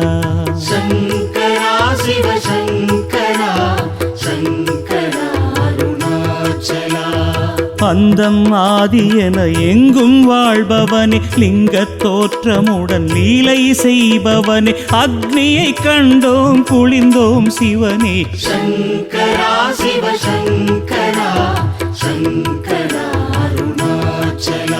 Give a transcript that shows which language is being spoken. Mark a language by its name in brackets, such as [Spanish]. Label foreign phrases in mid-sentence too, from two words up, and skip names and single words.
[Sanskrit] शङ्करा शिवशङ्करा शङ्करा अरुणाचला [Tamil] அந்தம் ஆதி என எங்கும் வாழ்பவனே லிங்கத் தோற்றமுடன் லீலை செய்பவனே அக்னியை கண்டோம் குளிர்ந்தோம் சிவனே [Sanskrit] शङ्करा शिवशङ्करा शङ्करा अरुणाचला